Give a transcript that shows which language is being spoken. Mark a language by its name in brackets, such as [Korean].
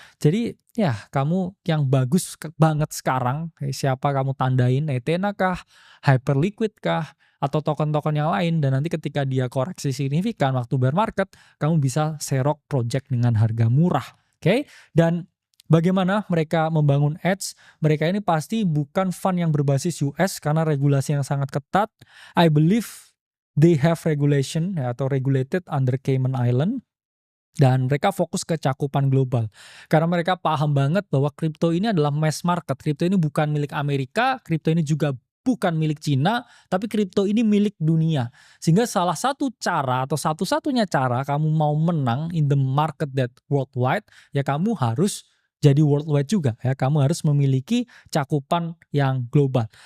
[Indonesian] Jadi ya kamu yang bagus banget sekarang, siapa kamu tandain, Ethena kah, Hyperliquid kah, atau token-token yang lain, dan nanti ketika dia koreksi signifikan waktu bear market, kamu bisa serok project dengan harga murah. Oke? Dan bagaimana mereka membangun Edge? Mereka ini pasti bukan fund yang berbasis US karena regulasi yang sangat ketat. [English] I believe they have regulation [Indonesian] ya, atau [English] regulated under Cayman Island. [Indonesian] Dan mereka fokus ke cakupan global. Karena mereka paham banget bahwa kripto ini adalah mass market. Kripto ini bukan milik Amerika, kripto ini juga bukan milik Cina, tapi kripto ini milik dunia. Sehingga salah satu cara atau satu-satunya cara kamu mau menang [English] in the market that worldwide, [Indonesian] ya kamu harus jadi worldwide juga ya, kamu harus memiliki cakupan yang global.